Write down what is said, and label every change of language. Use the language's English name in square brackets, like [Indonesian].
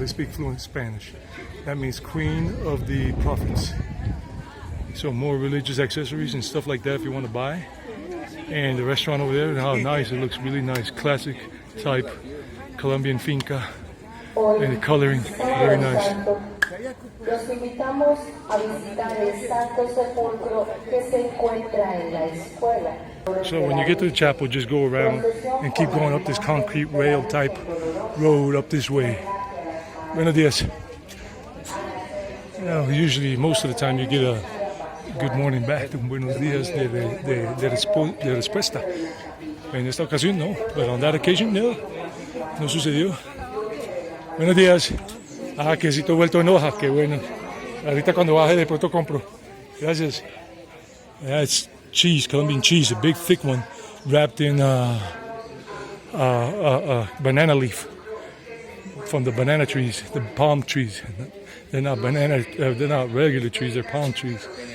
[English] I speak fluent Spanish. That means Queen of the Prophets. So more religious accessories and stuff like that if you want to buy. And the restaurant over there, how nice, it looks really nice. Classic type Colombian finca. And the coloring, very nice. [Spanish] Los invitamos a visitar el Santo Sepulcro que se encuentra en la escuela. [English] So when you get to the chapel, just go around and keep going up this concrete rail type road up this way. [Spanish] Buenos dias. [English] You know, usually, most of the time, you get a good morning back. [Spanish] Buenos dias de respuesta. En esta ocasión, no. [English] But on that occasion, no. [Spanish] No sucedió. Buenos días. Ah, quesito vuelto en hoja, qué bueno. Ahorita cuando baje de pronto compro. Gracias. [English] That's cheese, Colombian cheese, a big thick one, wrapped in banana leaf from the banana trees, the palm trees. They're not they're not regular trees, they're palm trees.